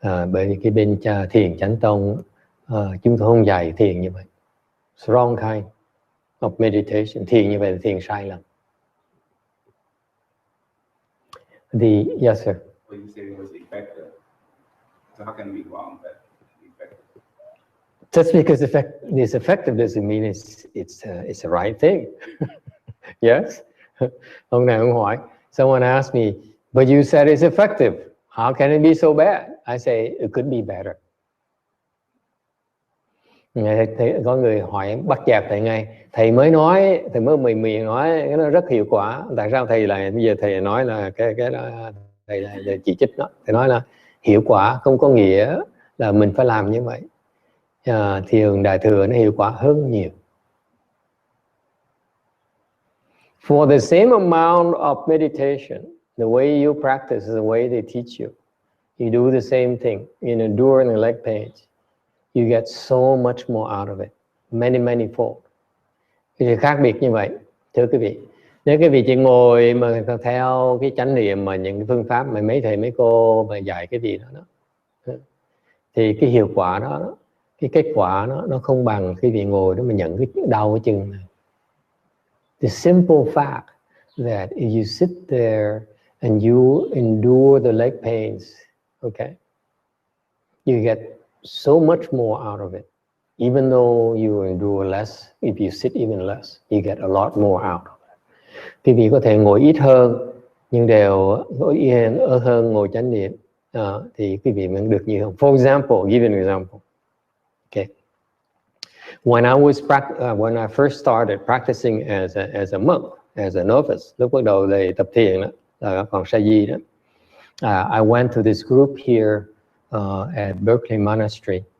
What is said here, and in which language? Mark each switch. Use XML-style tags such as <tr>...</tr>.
<vi>Bởi vì cái bên thiền chánh tông chúng tôi không dạy thiền như vậy.</vi> <en>It's wrong kind of meditation.</en> <vi>Thiền như vậy là thiền sai lầm.</vi> <en>Yes, sir. Well, you said it was effective. So how can it be wrong but effective? Just because it's effective doesn't mean it's the right thing. Yes.</en> <vi>Hôm nay ông hỏi,</vi> <en>someone asked me, but you said it's effective. How can it be so bad? I say it could be better.</en> <vi>Có người hỏi bắt chẹt thầy ngay, thầy mới nói, thầy mới mì nói cái nó rất hiệu quả, tại sao thầy lại bây giờ thầy nói là cái đó thầy là chỉ trích nó, thầy nói là hiệu quả không có nghĩa là mình phải làm như vậy. Thiền đại thừa nó hiệu quả hơn nhiều.</vi> <en>For the same amount of meditation, the way you practice is the way they teach you. You do the same thing, you endure the leg pains. You get so much more out of it, many fold.</en> <vi>Cái khác biệt như vậy, thưa quý vị. Nếu quý vị chỉ ngồi mà theo cái chánh niệm mà những cái phương pháp mà mấy thầy mấy cô mà dạy cái gì đó, thì cái hiệu quả đó, cái kết quả nó không bằng quý vị ngồi đó mà nhận cái đau cái chân này.</vi> <en>The simple fact that if you sit there and you endure the leg pains, okay, you get so much more out of it. Even though you endure less, if you sit even less, you get a lot more out of it.</en> <vi>Quý vị có thể ngồi ít hơn, nhưng đều ngồi yên hơn ngồi chánh niệm, thì quý vị vẫn được nhiều hơn.</vi> <en>For example, give an example. Okay. When I first started practicing as a monk, as a novice,</en> <vi>lúc bắt đầu thầy tập thiền đó, là còn sa di đó,</vi> <en>I went to this group here at Berkeley Monastery.</en>